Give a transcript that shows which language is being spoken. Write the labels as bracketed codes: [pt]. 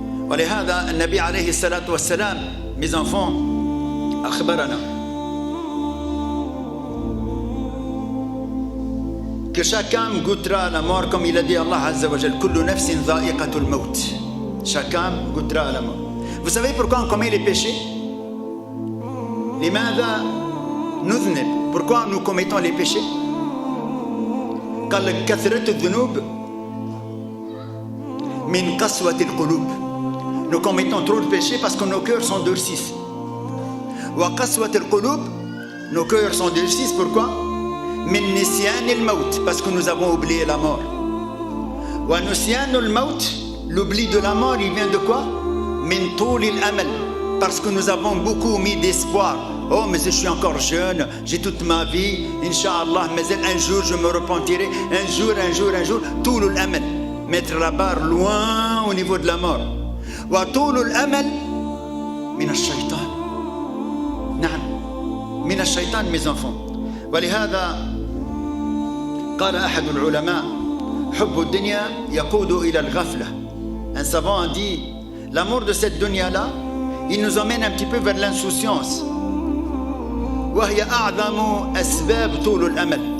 [ar] ولهذا النبي عليه الصلاة والسلام, [fr] mes enfants, [ar] أخبرنا [fr] que chaque âme goûtera la mort, comme il a dit Allah Azza wa Jal, [ar] kullu nafsin dha'iqatul maut. [fr] Chaque âme goûtera la mort. Vous savez pourquoi on commet les péchés? [ar] لماذا نذنب? [fr] Pourquoi nous commettons les péchés? [ar] قال كثرة الذنوب من قسوة القلوب. [fr] Nous commettons trop de péchés parce que nos cœurs sont durcis. [ar] وقسوة القلوب, [fr] nos cœurs sont durcis. Pourquoi? [ar] من نسيان الموت, [fr] parce que nous avons oublié la mort. [ar] ونسيان الموت, [fr] l'oubli de la mort, il vient de quoi? [ar] من طول الأمل, [fr] parce que nous avons beaucoup mis d'espoir. Oh, mais je suis encore jeune, j'ai toute ma vie, Inch'Allah, mais un jour je me repentirai, un jour, tout l'amal, mettre la barre loin au niveau de la mort. [ar] وطول الأمل من الشيطان. نعم من الشيطان [fr] mes enfants. [ar] ولهذا قال أحد العلماء حب الدنيا يقود إلى الغفلة. [fr] Un savant a dit l'amour de cette dunya-là, il nous emmène un petit peu vers l'insouciance. [ar] وهي أعظم أسباب طول الأمل.